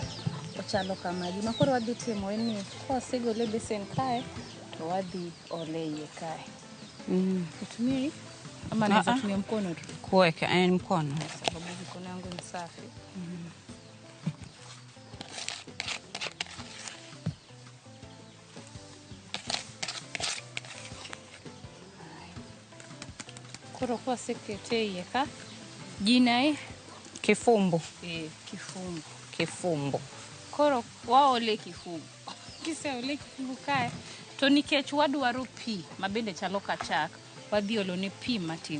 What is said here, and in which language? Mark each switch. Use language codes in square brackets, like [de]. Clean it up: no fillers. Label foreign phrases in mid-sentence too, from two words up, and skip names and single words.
[luo] Chalo kama gima koro wadhi timo en ni kwasegole besen kae to wadhi ole iye kae. [sw] Utumii ama naweza tumia mkono tu? Kuweka mkono. Sababu mkono wangu ni safi. [luo] Koro kwa sekete iye ka jina Kifumbu. Kifumbu. Kifumbu. Koro waole kifumbu. Kise ole kifumbu kae to nikech wadwaro pi mabende chalo kachak, wadhi olo ne pi matin.